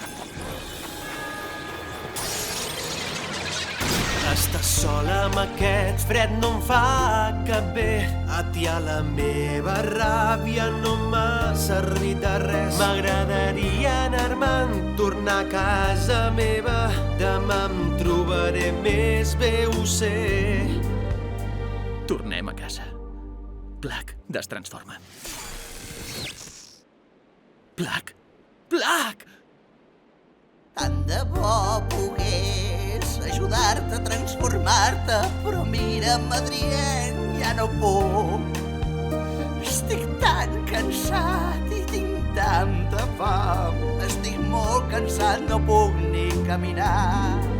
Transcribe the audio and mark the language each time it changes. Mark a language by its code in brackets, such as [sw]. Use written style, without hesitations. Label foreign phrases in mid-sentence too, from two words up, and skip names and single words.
[ca] Estar sola amb aquest fred no em fa cap bé. Atiar la meva ràbia no m'ha servit de res. M'agradaria anar-me'n, tornar a casa meva. Demà em trobaré més bé, ho sé. Tornem a casa. Plug, destransforma. Plug! Plug! Tant de bo pogués ajudar-te a transformar-te, però mira'm, Adrien, ja no puc. Estic tan cansat i tinc tanta fam. Estic molt cansat, no puc ni caminar.